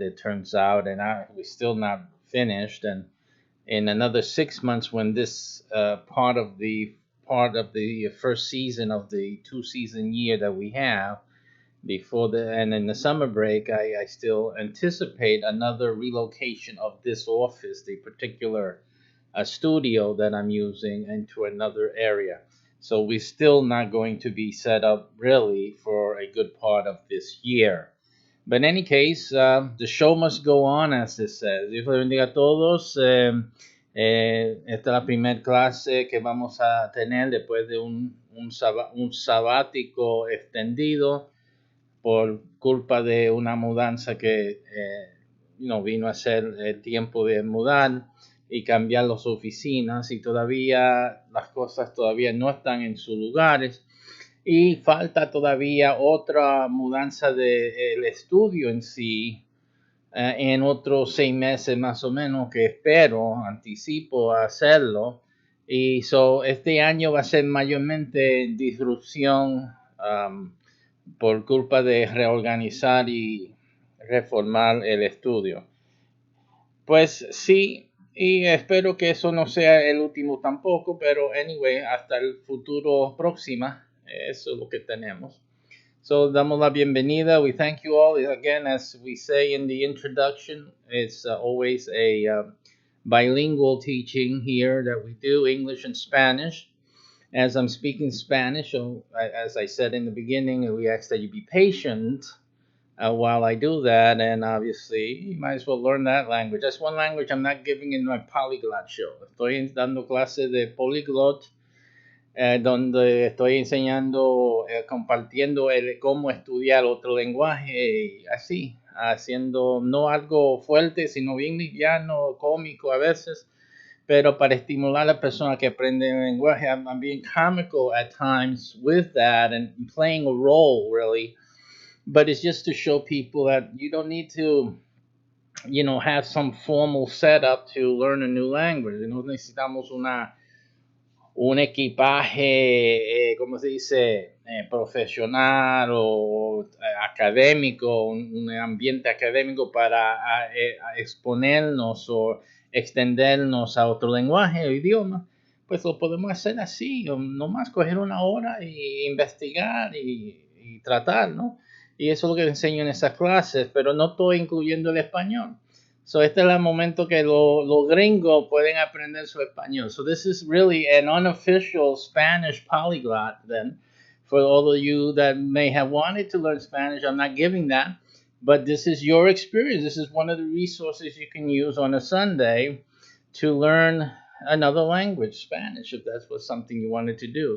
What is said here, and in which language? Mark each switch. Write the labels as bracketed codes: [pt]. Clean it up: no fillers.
[en] It turns out, and we're still not finished. And in another 6 months, when this part of the first season of the 2-season year that we have and in the summer break, I still anticipate another relocation of this office, the particular studio that I'm using, into another area. So we're still not going to be set up really for a good part of this year. But in any case, the show must go on, as it says. [es] Dios les bendiga a todos. Esta es la primera clase que vamos a tener después de un sabático extendido por culpa de una mudanza que vino a ser el tiempo de mudar y cambiar las oficinas, y todavía las cosas todavía no están en sus lugares. Y falta todavía otra mudanza del estudio en sí, en otros 6 meses más o menos, que anticipo hacerlo. Y este año va a ser mayormente disrupción por culpa de reorganizar y reformar el estudio. Pues sí, y espero que eso no sea el último tampoco, pero anyway, hasta el futuro próxima. Eso es lo que tenemos. So, damos la bienvenida. [en] We thank you all. Again, as we say in the introduction, it's always a bilingual teaching here that we do, English and Spanish. As I'm speaking Spanish, so as I said in the beginning, we ask that you be patient while I do that, and obviously, you might as well learn that language. That's one language I'm not giving in my polyglot show. [es] Estoy dando clases de polyglot, donde estoy enseñando, compartiendo cómo estudiar otro lenguaje, así, haciendo no algo fuerte, sino bien liviano, cómico a veces, pero para estimular a la persona que aprende el lenguaje. [en] I'm being comical at times with that and playing a role, really, but it's just to show people that you don't need to, have some formal setup to learn a new language. [es] No necesitamos un equipaje, ¿cómo se dice?, profesional o académico, un ambiente académico para exponernos o extendernos a otro lenguaje o idioma. Pues lo podemos hacer así, nomás coger una hora e investigar y tratar, ¿no? Y eso es lo que enseño en esas clases, pero no estoy incluyendo el español. So este es el momento que los gringos pueden aprender su español. [en] So this is really an unofficial Spanish polyglot then. For all of you that may have wanted to learn Spanish, I'm not giving that. But this is your experience. This is one of the resources you can use on a Sunday to learn another language, Spanish, if that's what something you wanted to do.